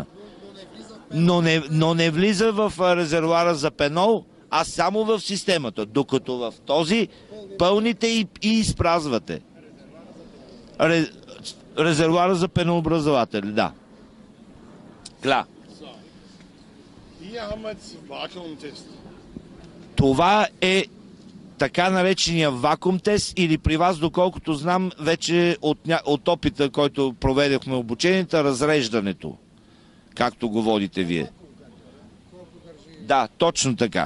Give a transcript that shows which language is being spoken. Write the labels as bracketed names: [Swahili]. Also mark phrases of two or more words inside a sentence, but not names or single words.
[Bulgarian] Но не влиза в резервуара за пенол, а само в системата, докато в този пълните и изпразвате. Резервуара за пенообразователи, да. Кля. [German] Hier haben wir jetzt Vakuumtest. [Bulgarian] Това е така наречения вакуум тест или при вас, доколкото знам, вече от опита, който проведохме обучението, разреждането, както го водите вие. Да, точно така.